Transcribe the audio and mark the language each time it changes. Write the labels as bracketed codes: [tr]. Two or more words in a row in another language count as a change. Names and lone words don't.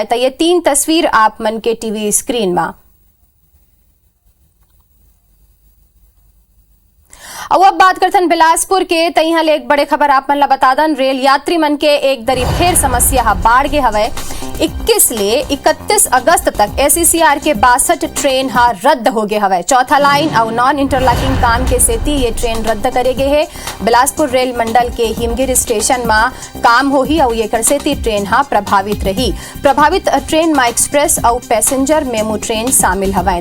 [hne] तो ये 3 तस्वीर आप मन के टीवी स्क्रीन में। और अब बात करथन बिलासपुर के, तो यहाँ ले एक बड़े खबर आप मन ला बता दन। रेल यात्री मन के एक दरी फेर समस्या बाढ़ के हवे। 21 ले 31 अगस्त तक SECR के 62 ट्रेन रद्द हो गए हवे। चौथा लाइन और [en] non interlocking [hne] काम के सेती ये ट्रेन रद्द करे गए है। बिलासपुर रेल मंडल के हिमगिर स्टेशन में काम होही और ये सेती ट्रेन प्रभावित रही। प्रभावित ट्रेन में एक्सप्रेस और [en] passenger MEMU train [hne] शामिल हवे।